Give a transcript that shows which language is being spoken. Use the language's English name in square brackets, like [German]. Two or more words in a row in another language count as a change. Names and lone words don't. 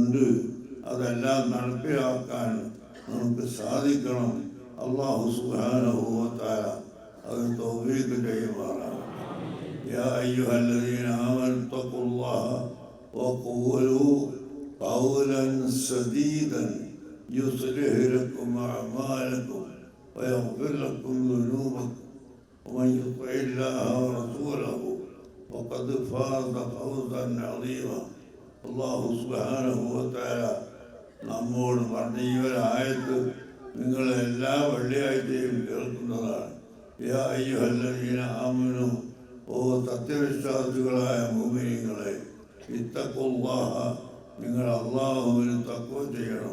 [Malayalam] അതെല്ലാം നടപ്പിലാക്കാൻ നമുക്ക് സാധിക്കണം [Arabic] الله سبحانه وتعالى [Malayalam] അത് തൗഫീഖ് ചെയ്യുമാറാകട്ടെ. [Arabic] يا أيها الذين آمنوا اتقوا الله وقولوا قولا سديدا يصلح لكم أعمالكم ويغفر لكم ذنوبكم ومن يطع الله ورسوله وقد فاز فوزا عظيما. الله سبحانه وتعالى [Malayalam] നമ്മോട് പറഞ്ഞ ഈ ഒരു ആയത്ത് നിങ്ങൾ എല്ലാ വെള്ളിയാഴ്ചയും കേൾക്കുന്നതാണ്. [Arabic] يا أيها الذين آمنوا, [Malayalam] ഓ സത്യവിശ്വാസികളായ മുഅ്മിനീങ്ങളെ, [Arabic] اتقوا الله, [Malayalam] നിങ്ങൾ അല്ലാഹുവിന് തഖ്വ ചെയ്യണം.